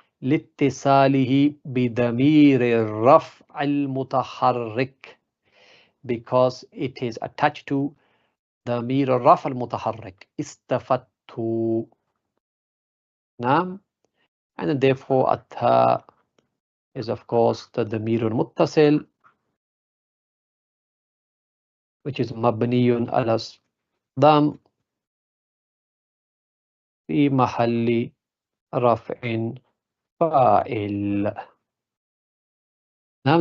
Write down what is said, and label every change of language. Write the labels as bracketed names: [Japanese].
[Arabic] لاتصاله بضمير الرفع المتحرك. [English] Because it is attached to ضمير الرفع المتحرك. [Arabic] استفدت. نعم. [English] And therefore التاء is of course the ضمير المتصل, which is [Arabic] مبني على الضم في محل رفع فاعل. نعم.